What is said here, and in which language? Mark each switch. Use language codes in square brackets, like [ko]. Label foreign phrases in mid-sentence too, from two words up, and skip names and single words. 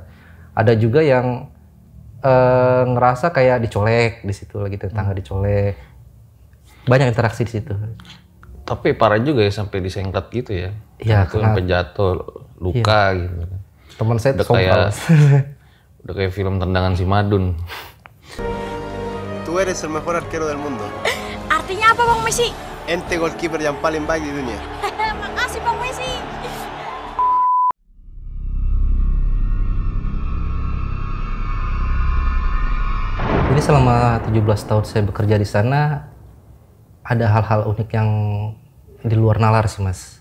[id] Ada juga yang ngerasa kayak dicolek di situ, lagi tangga dicolek. Banyak interaksi di situ. Tapi parah juga ya sampai disengkat gitu ya. Iya, itu sampai jatuh, luka gitu. Teman saya udah kayak film Tendangan Si Madun. [es] Tú eres el mejor arquero del mundo. [id] Artinya apa Bang Messi? Ente goalkeeper yang paling baik di dunia. Makasih Bang Messi. Jadi selama 17 tahun saya bekerja di sana, ada hal-hal unik yang di luar nalar sih mas.